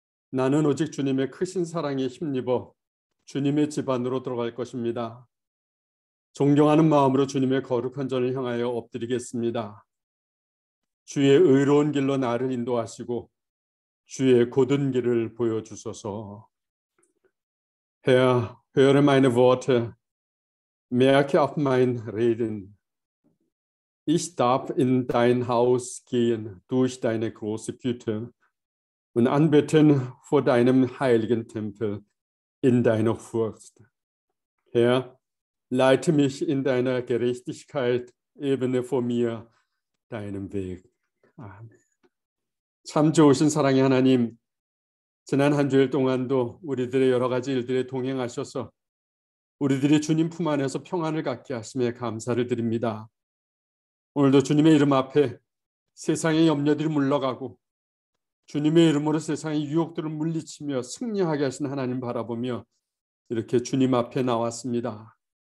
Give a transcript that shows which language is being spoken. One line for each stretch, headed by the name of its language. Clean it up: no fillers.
Korean: 나는 오직 주님의 크신 사랑에 힘입어 주님의 집 안으로 들어갈 것입니다. 존경하는 마음으로 주님의 거룩한 전을 향하여 엎드리겠습니다. 주의 의로운 길로 나를 인도하시고 주의 곧은 길을 보여주소서.
German: Herr, höre meine Worte, merke auf mein Reden. Ich darf in dein Haus gehen durch deine große Güte und anbeten vor deinem heiligen Tempel in deiner Furcht. Herr, leite mich in deiner Gerechtigkeit, ebne vor mir deinen Weg.
Korean: 아멘. 참 좋으신 사랑의 하나님, 지난 한 주일 동안도 우리들의 여러 가지 일들에 동행하셔서 우리들이 주님 품 안에서 평안을 갖게 하심에 감사를 드립니다. 오늘도 주님의 이름 앞에 세상의 염려들이 물러가고 주님의 이름으로 세상의 유혹들을 물리치며 승리하게 하신 하나님 바라보며 이렇게 주님 앞에 나왔습니다.